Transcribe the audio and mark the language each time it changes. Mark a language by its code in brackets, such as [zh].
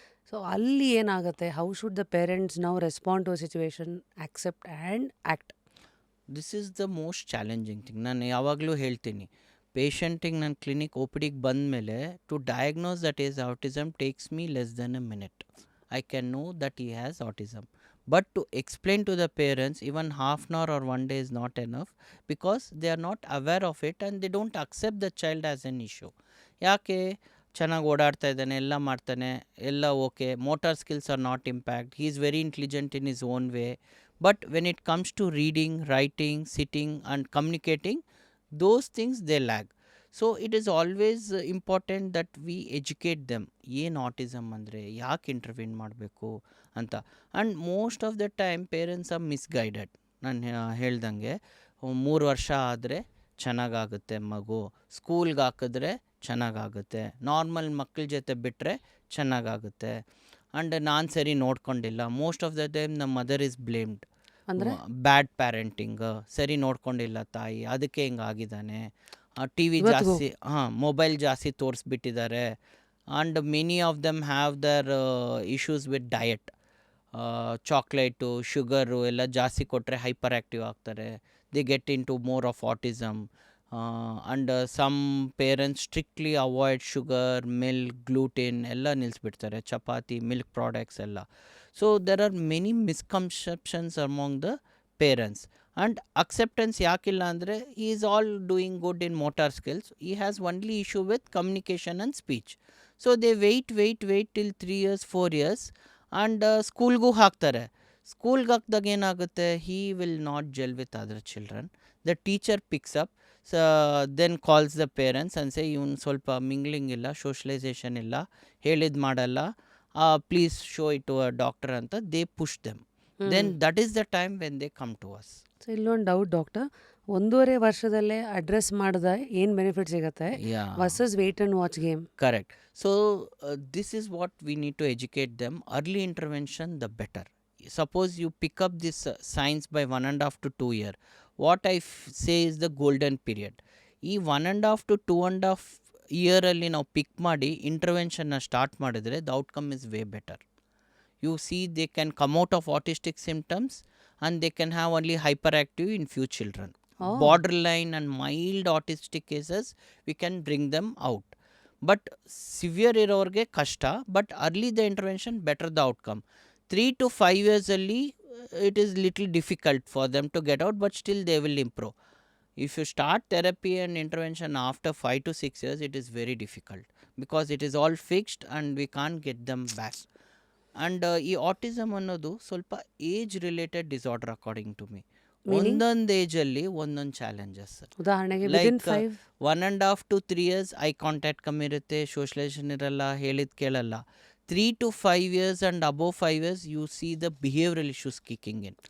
[kn] So ಅಲ್ಲಿ ಏನಾಗುತ್ತೆ, [en] How should the parents now respond to a situation, accept and act? This is the most challenging thing. [kn] ನಾನು ಯಾವಾಗಲೂ ಹೇಳ್ತೀನಿ, ಪೇಷಂಟಿಗೆ ನನ್ನ clinic O P ಡಿಗೆ ಬಂದಮೇಲೆ [en] To diagnose that is autism takes me less than a minute. I can know that he has autism. But to explain to the parents, even half an hour or 1 day is not enough, because they are not aware of it and they don't accept the child as an issue. [kn] ಯಾಕೆ, ಚೆನ್ನಾಗಿ ಓಡಾಡ್ತಾ ಇದ್ದಾನೆ, ಎಲ್ಲ ಮಾಡ್ತಾನೆ, ಎಲ್ಲ okay, [en] Motor skills are not impact, he is very intelligent in his own way, but when it comes to reading, writing, sitting and communicating, those things they lag. So it is always important that we educate them, [kn] ಏನು autism ಅಂದರೆ, ಯಾಕೆ ಇಂಟರ್ವ್ಯೂನ್ ಮಾಡಬೇಕು ಅಂತ. [en] And most of the time parents are misguided. [kn] ನಾನು ಹೇಳ್ದಂಗೆ 3 ವರ್ಷ ಆದರೆ ಚೆನ್ನಾಗಾಗುತ್ತೆ ಮಗು, ಸ್ಕೂಲ್ಗೆ ಹಾಕಿದ್ರೆ ಚೆನ್ನಾಗಾಗುತ್ತೆ, ನಾರ್ಮಲ್ ಮಕ್ಕಳ ಜೊತೆ ಬಿಟ್ಟರೆ ಚೆನ್ನಾಗಾಗುತ್ತೆ ಆ್ಯಂಡ್ ನಾನು ಸರಿ ನೋಡ್ಕೊಂಡಿಲ್ಲ. [en] Most of the time ನಮ್ಮ mother is blamed. [kn] ಅಂದರೆ ಬ್ಯಾಡ್ ಪ್ಯಾರೆಂಟಿಂಗ್, ಸರಿ ನೋಡ್ಕೊಂಡಿಲ್ಲ ತಾಯಿ, ಅದಕ್ಕೆ ಹಿಂಗಾಗಿದ್ದಾನೆ. ಟಿ ವಿ ಇವತ್ತಿಗೂ ಜಾಸ್ತಿ, ಮೊಬೈಲ್ ಜಾಸ್ತಿ ತೋರಿಸ್ಬಿಟ್ಟಿದ್ದಾರೆ. [en] And many of them have their issues with diet. [kn] Chocolate, sugar ಎಲ್ಲ ಜಾಸ್ತಿ ಕೊಟ್ಟರೆ ಹೈಪರ್ ಆ್ಯಕ್ಟಿವ್ ಆಗ್ತಾರೆ. [en] They get into more of autism. And some parents strictly avoid sugar, milk, gluten [kn] ಎಲ್ಲ ನಿಲ್ಲಿಸ್ಬಿಡ್ತಾರೆ, [en] ಚಪಾತಿ, milk products ಎಲ್ಲ. So there are many misconceptions among the parents. And acceptance [kn] ಯಾಕಿಲ್ಲ ಅಂದರೆ [en] he is all doing good in motor skills, he has only issue with communication and speech. So they wait till 3 years 4 years and ಸ್ಕೂಲ್ಗೂ ಹಾಕ್ತಾರೆ. [kn] ಸ್ಕೂಲ್ಗೆ ಹಾಕಿದಾಗ ಏನಾಗುತ್ತೆ, [en] he will not gel with other children. The teacher picks up, then calls the parents and say [kn] ಇವನು ಸ್ವಲ್ಪ mingling ಇಲ್ಲ, socialisation ಇಲ್ಲ, ಹೇಳಿದ್ದು ಮಾಡಲ್ಲ, [en] Please show it to a doctor ಅಂತ they push them. Then that is the time when they come to us. [kn] So ಇಲ್ಲೊಂದು doubt doctor, 1.5 ವರ್ಷದಲ್ಲೇ address ಮಾಡಿದ ಏನು ಬೆನಿಫಿಟ್ ಸಿಗುತ್ತೆ versus [en] Wait and watch game? Correct. So this is what we need to educate them. Early intervention, the better. Suppose you pick up this science by 1.5 to 2 year. What I say is the golden period. [kn] ಈ 1.5 to 2.5 ಇಯರಲ್ಲಿ ನಾವು ಪಿಕ್ ಮಾಡಿ ಇಂಟರ್ವೆನ್ಷನ್ನ start ಮಾಡಿದ್ರೆ [en] The outcome is way better. You see, they can come out of autistic symptoms and they can have only hyperactive in few children. Borderline and mild autistic cases, we can bring them out. But severe [kn] ಇರೋರಿಗೆ ಕಷ್ಟ, [en] but early the intervention, better the outcome. 3 to 5 years ಅಲ್ಲಿ it is little difficult for them to get out, but still they will improve. If you start therapy and intervention after 5 to 6 years, it is very difficult because it is all fixed and we can't get them back. [kn] And ಈ autism ಅನ್ನೋದು ಸ್ವಲ್ಪ age related disorder [en] According to me. [kn] ಒಂದೊಂದು ಏಜಲ್ಲಿ ಒಂದೊಂದು challenges. ಉದಾಹರಣೆಗೆ like 1.5 to 3 years eye contact ಕಮ್ಮಿ ಇರುತ್ತೆ, socialisation ಇರಲ್ಲ, ಹೇಳಿದ್ ಕೇಳಲ್ಲ. [en] 3 to 5 years and above 5 years you see the behavioural issues kicking in.